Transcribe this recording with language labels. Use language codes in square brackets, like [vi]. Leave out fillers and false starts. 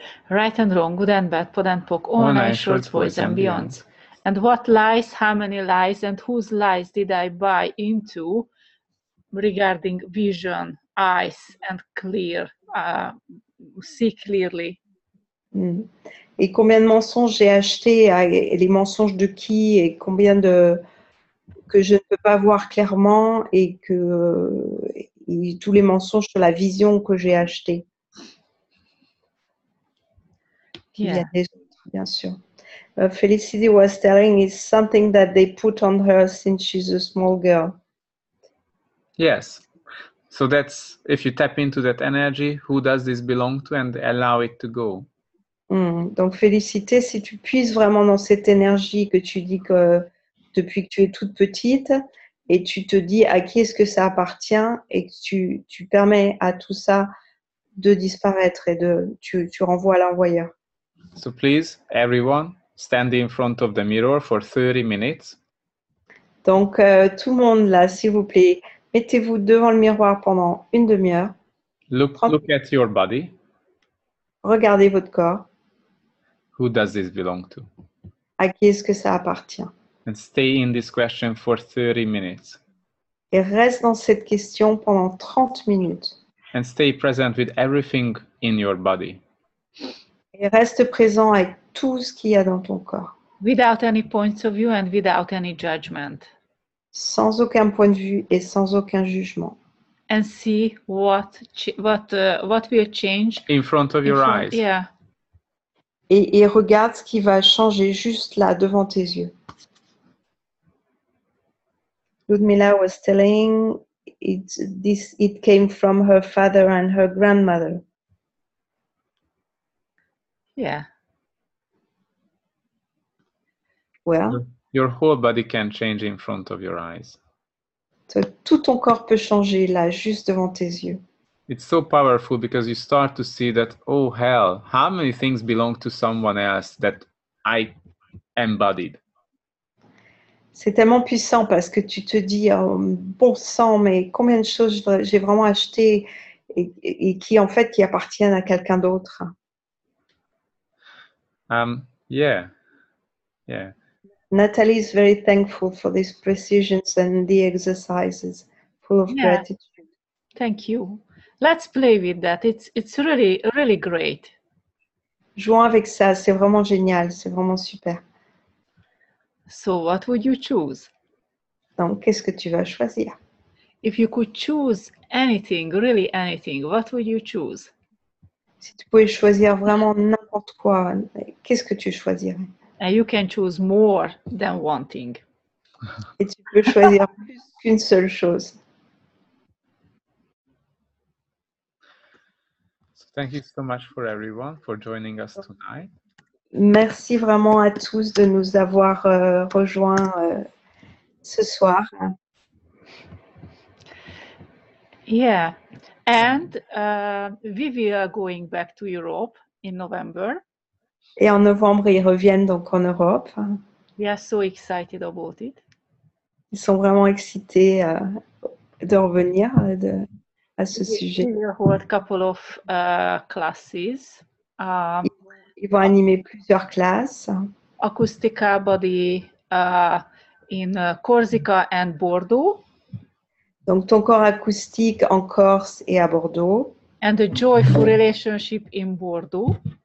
[en] Right and wrong, good and bad, pod and poc, online, shorts, boys and beyonds. And what lies, how many lies, and whose lies did I buy into regarding vision, eyes, and clear, see clearly? [fr] Et combien de mensonges j'ai achetés, et les mensonges de qui, et combien que je ne peux pas voir clairement, et tous les mensonges sur la vision que j'ai achetée. Il y a des autres, bien sûr. [en] Felicity was telling is something that they put on her since she's a small girl. Yes. So that's, if you tap into that energy, who does this belong to, and allow it to go? [fr] Donc, Félicité, si tu puises vraiment dans cette énergie que tu dis que depuis que tu es toute petite, et tu te dis à qui est-ce que ça appartient, et que tu permets à tout ça de disparaître et tu renvoies à l'envoyeur. [en] So please, everyone, stand in front of the mirror for 30 minutes. [fr] Donc, tout le monde là, s'il vous plaît, mettez-vous devant le miroir pendant une demi-heure. [en] Look at your body. [fr] Regardez votre corps. [en] Who does this belong to? [fr] À qui est-ce que ça appartient? [en] And stay in this question for 30 minutes. [fr] Et reste dans cette question pendant 30 minutes. [en] And stay present with everything in your body. [fr] Et reste présent avec tout ce qu'il y a dans ton corps. [en] Without any points of view and without any judgment. [fr] Sans aucun point de vue et sans aucun jugement. [en] And see what will change in front of your eyes. Yeah. [fr] Et regarde ce qui va changer juste là devant tes yeux. [en] Ludmila was telling it came from her father and her grandmother. Yeah. Well, your whole body can change in front of your eyes. [fr] Tout ton corps peut changer là, juste devant tes yeux. [en] It's so powerful because you start to see that, oh hell, how many things belong to someone else that I embodied. [fr] C'est tellement puissant parce que tu te dis, oh, bon sang, mais combien de choses j'ai vraiment acheté et qui en fait qui appartiennent à quelqu'un d'autre. [en] Yeah. Natalie is very thankful for these precisions and the exercises full of gratitude. Thank you. Let's play with that. It's really, really great. [fr] Jouons avec ça, c'est vraiment génial, c'est vraiment super. [en] So what would you choose? [fr] Donc, qu'est-ce que tu vas choisir? [en] If you could choose anything, really anything, what would you choose? [fr] Si tu pouvais choisir vraiment n'importe quoi, qu'est-ce que tu choisirais? [en] And you can choose more than one thing. [fr] Et tu peux choisir plus qu'une seule chose. [en] So thank you so much for everyone for joining us tonight. [fr] Merci vraiment à tous de nous avoir rejoints ce soir. [en] Yeah, and we will going back to Europe in November. [fr] Et en novembre, ils reviennent donc en Europe. [en] We are so excited about it. [fr] Ils sont vraiment excités de revenir à ce sujet. [en] We will hold a couple of classes. [fr] Ils vont animer plusieurs classes. [en] Acoustica Body in Corsica and Bordeaux. [fr] Donc, ton corps acoustique en Corse et à Bordeaux. [en] And the Joyful Relationship in Bordeaux.